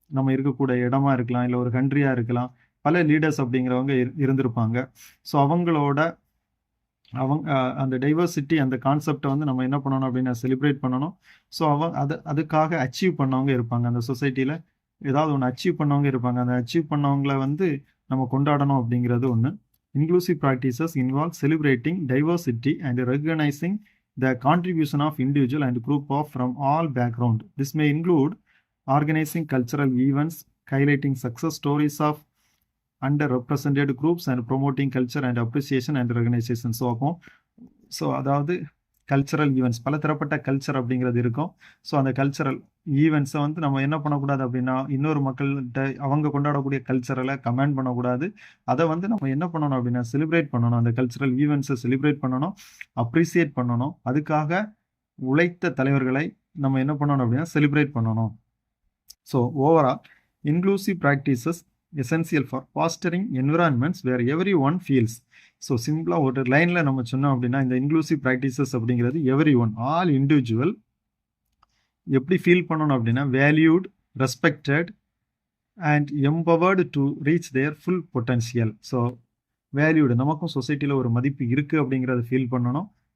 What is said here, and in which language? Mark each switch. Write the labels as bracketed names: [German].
[Tamil] நம்ம இருக்கக்கூடிய இடமா இருக்கலாம், இல்லை ஒரு கண்ட்ரியாக இருக்கலாம். பல லீடர்ஸ் அப்படிங்கிறவங்க இருந்திருப்பாங்க. ஸோ அவங்க அந்த டைவர்சிட்டி அந்த கான்செப்டை வந்து நம்ம என்ன பண்ணணும் அப்படின்னா செலிப்ரேட் பண்ணணும். ஸோ அதுக்காக அச்சீவ் பண்ணவங்க இருப்பாங்க. அந்த சொசைட்டியில் ஏதாவது ஒன்று அச்சீவ் பண்ணவங்க இருப்பாங்க. அந்த அச்சீவ் பண்ணவங்கள வந்து நம்ம கொண்டாடணும் அப்படிங்கிறது ஒன்று. [English] Inclusive practices involve celebrating diversity and recognizing the contribution of individual and group from all background. This may include organizing cultural events, highlighting success stories of underrepresented groups and promoting culture and appreciation and recognition. [Tamil] So அதாவது cultural events பல தரப்பட்ட culture அப்படிங்கிறது இருக்கும். So அந்த cultural ஈவெண்ட்ஸை வந்து நம்ம என்ன பண்ணக்கூடாது அப்படின்னா இன்னொரு மக்கள்கிட்ட அவங்க கொண்டாடக்கூடிய கல்ச்சரலை கமெண்ட் பண்ணக்கூடாது. அதை வந்து நம்ம என்ன பண்ணணும் அப்படின்னா செலிப்ரேட் பண்ணணும். அந்த கல்ச்சரல் ஈவெண்ட்ஸை செலிப்ரேட் பண்ணணும், அப்ரிசியேட் பண்ணணும். அதுக்காக உழைத்த தலைவர்களை நம்ம என்ன பண்ணணும் அப்படின்னா செலிப்ரேட் பண்ணணும். So overall [English] Inclusive practices essential for fostering environments where everyone feels. [Tamil] So சிம்பிளாக ஒரு லைனில் நம்ம சொன்னோம் அப்படின்னா இந்த இன்க்ளூசிவ் ப்ராக்டிசஸ் அப்படிங்கிறது everyone ஆல் இண்டிவிஜுவல் எப்படி ஃபீல் பண்ணணும் அப்படின்னா [English] Valued, respected and empowered to reach their full potential. [Tamil] So valued நமக்கும் சொசைட்டியில் ஒரு மதிப்பு இருக்குது அப்படிங்கிறத ஃபீல் பண்ணணும்.